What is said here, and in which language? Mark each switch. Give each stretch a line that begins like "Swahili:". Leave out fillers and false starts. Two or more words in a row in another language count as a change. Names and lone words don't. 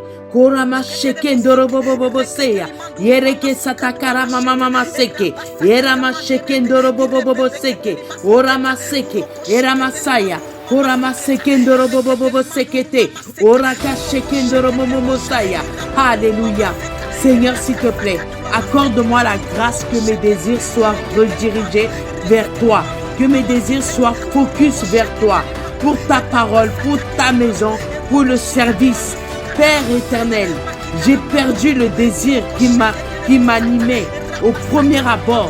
French: Korama Shekendoro Bobo Sea, Yereke Satakara Mama Seke, Erama Shekendoro Bobo Seke, Orama Seke, Erama Saya, Korama Sekendoro Bobo Sekete, Oraka Shekendoro Momo Saya. Alléluia. Seigneur, s'il te plaît, accorde-moi la grâce que mes désirs soient redirigés vers toi. Que mes désirs soient focus vers toi, pour ta parole, pour ta maison, pour le service. Père éternel, j'ai perdu le désir qui m'animait au premier abord.